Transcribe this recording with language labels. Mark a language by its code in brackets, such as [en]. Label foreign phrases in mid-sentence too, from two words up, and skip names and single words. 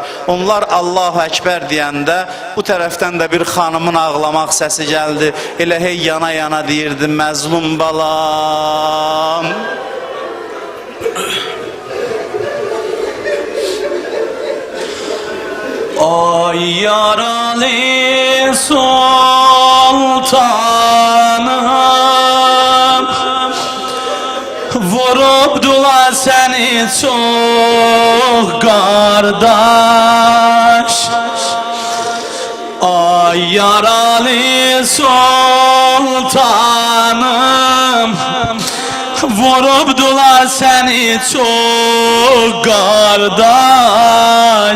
[az] Onlar Allahu Əkbər deyəndə bu tərəfdən də bir xanımın ağlamaq səsi gəldi. Elə hey yana yana deyirdi, məzlum balam. Ay yaralı sultanım, vurubdular seni [tr] çok kardeş. [az] Ay yaralı sultanım, vurubdular seni [tr] çok kardeş.